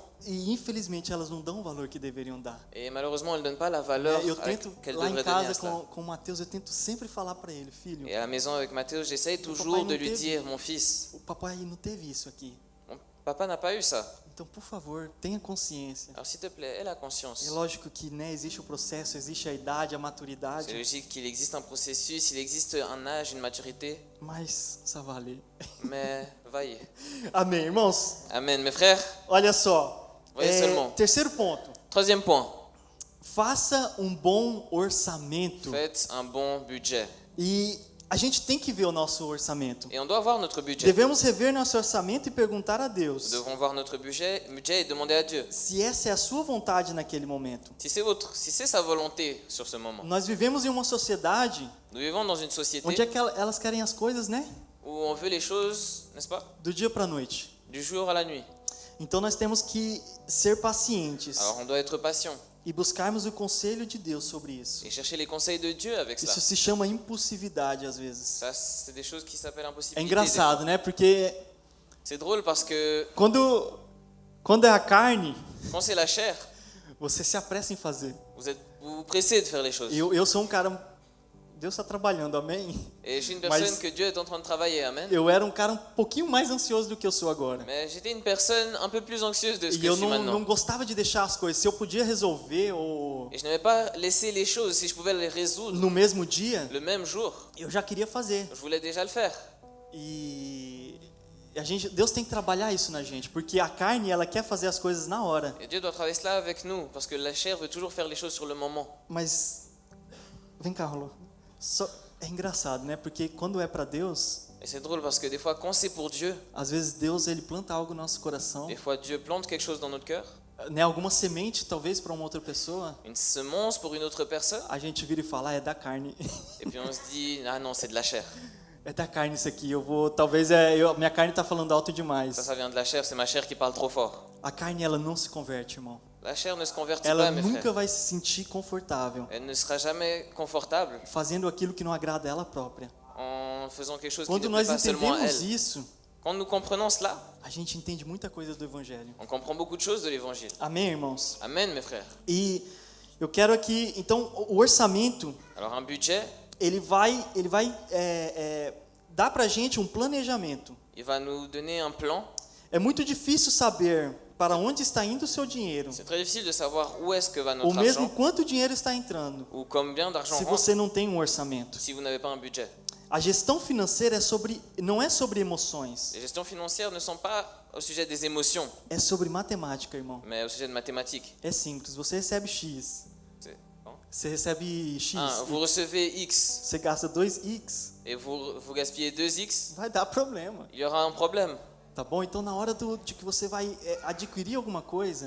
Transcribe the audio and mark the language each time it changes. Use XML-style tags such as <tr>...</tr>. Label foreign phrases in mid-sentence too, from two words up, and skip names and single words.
<pt>E infelizmente elas não dão o valor que deveriam dar.</pt> <fr>Et malheureusement, elles ne donnent pas la valeur</fr> <pt>Eu tento,</pt> <fr>qu'elles</fr> <pt>lá em</pt> <fr>devraient donner à</fr> <pt>casa</pt> <fr>cela.</fr> <pt>com o Mateus, eu tento sempre falar para ele, filho,</pt> <fr>Et à la maison avec Mathéo, j'essaye toujours</fr> <pt>papai</pt> <fr>de</fr> <pt>não</pt> <fr>lui</fr> <pt>teve.</pt> <fr>dire, mon fils,</fr> <pt>o papai não teve isso aqui.</pt> <fr>mon papa n'a pas eu ça.</fr> <pt>Então, por favor, tenha consciência.</pt> <fr>Alors s'il te plaît, aie la conscience.</fr> <pt>É lógico que, né, existe o processo, existe a idade, a</pt> <fr>C'est</fr> <pt>maturidade,</pt> <fr>logique qu'il existe un processus, il existe un âge, une maturité, mas ça va aller. mais vaillez.</fr> <pt>Amém, irmãos?</pt> <fr>Amen, mes frères.</fr> <pt>Olha só.</pt> <fr>Voyez seulement.</fr> <pt>Terceiro ponto.</pt> <fr>Troisième point,</fr> <pt>Faça um bom orçamento.</pt> <fr>faites un bon budget.</fr> <pt>E a gente tem que ver o nosso orçamento.</pt> <fr>Et on doit voir notre budget.</fr> <pt>Devemos rever nosso orçamento e perguntar a</pt> <fr>Nous</fr> <pt>Deus</pt> <fr>devons voir notre budget et demander à Dieu.</fr> <pt>se essa é a sua vontade naquele momento.</pt> <fr>Si c'est sa volonté sur ce moment.</fr> <pt>Nós vivemos em uma sociedade</pt> <fr>Nous vivons dans une société</fr> <pt>onde é que elas querem as coisas, né?</pt> <fr>où on veut les choses, n'est-ce pas,</fr> <pt>Do dia para a noite.</pt> <fr>du jour à la nuit.</fr> <pt>Então nós temos que ser pacientes</pt> <fr>Alors on doit être patient</fr> <pt>e buscarmos o conselho de Deus sobre isso.</pt> <fr>et chercher les conseils de Dieu avec cela.</fr> <pt>Isso se chama impulsividade às vezes.</pt> <fr>Ça, c'est des choses qui s'appellent</fr> <pt>É</pt> <fr>impossibilité.</fr> <pt>engraçado, né? Porque</pt> <fr>C'est drôle parce que</fr> <pt>quando é a carne,</pt> <fr>quand c'est la chair,</fr> <pt>você se apressa em fazer.</pt> <fr>vous vous pressez de faire les choses.</fr> <pt>Eu sou um cara, Deus está trabalhando, amém?</pt> <fr>Et je suis une personne</fr> <pt>Mas-</pt> <fr>que Dieu est en train de travailler, amen.</fr> <pt>Eu era um cara um pouquinho mais ansioso do que eu sou agora.</pt> <fr>Mais j'étais une personne un peu plus anxieuse de ce</fr> <pt>E</pt> <fr>que</fr> <pt>eu</pt> <fr>je suis</fr> <pt>não</pt> <fr>maintenant.</fr> <pt>gostava de deixar as coisas. Se eu podia resolver ou</pt> <fr>Et je n'aimais pas laisser les choses, si je pouvais les résoudre</fr> <pt>no mesmo dia,</pt> <fr>le même jour,</fr> <pt>eu já queria fazer.</pt> <fr>je voulais déjà le faire.</fr> <pt>E Deus tem que trabalhar isso na gente, porque a carne ela quer fazer as coisas na hora.</pt> <fr>Et Dieu doit travailler cela avec nous, parce que la chair veut toujours faire les choses sur le moment.</fr> <pt>Mas vem cá, Rolô. É engraçado, né? Porque quando é para Deus,</pt> <fr>Et c'est drôle parce que des fois, quand c'est pour Dieu,</fr> <pt>às vezes Deus ele planta algo no nosso coração,</pt> <fr>des fois Dieu plante quelque chose dans notre cœur,</fr> <pt>né? Alguma semente talvez para uma outra pessoa,</pt> <fr>une semence pour une autre personne,</fr> <pt>a gente vira e fala, é da carne.</pt> <fr>et puis on se dit, ah non, c'est de la chair.</fr> <pt>É da carne isso aqui. Eu vou, talvez minha carne está falando alto demais.</pt> <fr>Ça vient de la chair, c'est ma chair qui parle trop fort.</fr> <pt>A carne ela não se converte, irmão.</pt> <fr>La chair ne se convertit</fr> <pt>Ela</pt> <fr>pas, mes</fr> <pt>nunca</pt> <fr>frères.</fr> <pt>vai se sentir confortável</pt> <fr>Elle ne sera jamais confortable</fr> <pt>fazendo aquilo que não agrada a ela própria.</pt> <fr>en faisant quelque chose qui</fr> <pt>Quando</pt> <fr>ne plaît</fr> <pt>nós</pt> <fr>pas seulement à</fr> <pt>entendemos</pt> <fr>elle.</fr> <pt>isso,</pt> <fr>Quand nous comprenons cela,</fr> <pt>a gente entende muita coisa do evangelho.</pt> <fr>on comprend beaucoup de choses de l'évangile.</fr> <pt>Amém, irmãos?</pt> <fr>Amen, mes frères.</fr> <pt>E eu quero aqui, então, o orçamento,</pt> <fr>Alors un budget,</fr> <pt>ele vai dar pra gente um planejamento.</pt> <fr>il va nous donner un plan.</fr> <pt>É muito difícil saber para onde está indo o seu dinheiro,</pt> <fr>C'est très difficile de savoir où est-ce que va</fr> <pt>ou</pt> <fr>notre</fr> <pt>mesmo</pt> <fr>argent</fr> <pt>quanto dinheiro está entrando,</pt> <fr>ou combien d'argent</fr> <pt>se</pt> <fr>rentre</fr> <pt>você não tem um orçamento.</pt> <fr>si vous n'avez pas un budget.</fr> <pt>A gestão financeira não é sobre emoções,</pt> <fr>Les gestions financières ne sont pas au sujet des émotions,</fr> <pt>é sobre matemática, irmão.</pt> <fr>mais au sujet de mathématiques.</fr> <pt>É simples, você recebe X,</pt> <fr>C'est- bon.</fr> <pt>você recebe X,</pt> <fr>Vous recevez X</fr> <pt>você gasta 2X,</pt> <fr>et vous gaspillez 2X,</fr> <pt>vai dar problema,</pt> <fr>il y aura un problème.</fr> <pt>tá bom? Então na hora de que você vai adquirir alguma coisa,</pt>